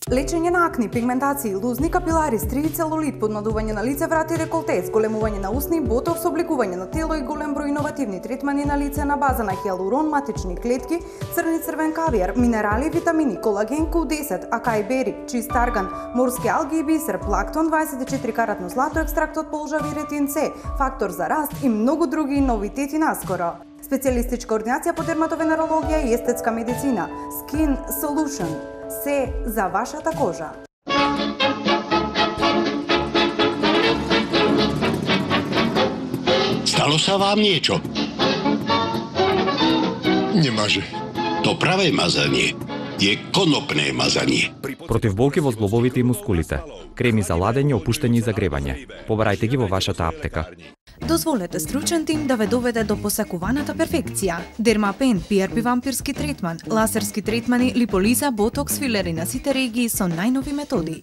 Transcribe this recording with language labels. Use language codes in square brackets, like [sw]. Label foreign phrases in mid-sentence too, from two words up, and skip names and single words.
[mk] Лечење на акни, пигментации, лузни капилари, стриви, целулит, подмладување на лице, врати и деколте, зголемување на усни, ботокс, обликување на тело и голем број иновативни третмани на лице на база на хиалурон, матични клетки, црни црвен кавијар, минерали, витамини, колаген, Q10, акај бери, чист арган, морски алги и бисер, плактон, 24 каратно злато, екстракт од полжави ретин С, фактор за раст и многу други новитети наскоро. Специјалистичка ординација по дерматовенерологија и естетска медицина. Skin Solution. Се за вашата кожа. [sk] Stalo sa vám niečo? Nemaže. To pravé mazanie je konopné mazanie. [mk] Против болки во зглобовите и мускулите. Креми за ладење, опуштање и загревање. Побарајте ги во вашата аптека. Дозволете стручен тим да ве доведе до посакуваната перфекција. Дермапен, PRP вампирски третман, лазерски третмани, липолиза, ботокс, филери на сите регии со најнови методи.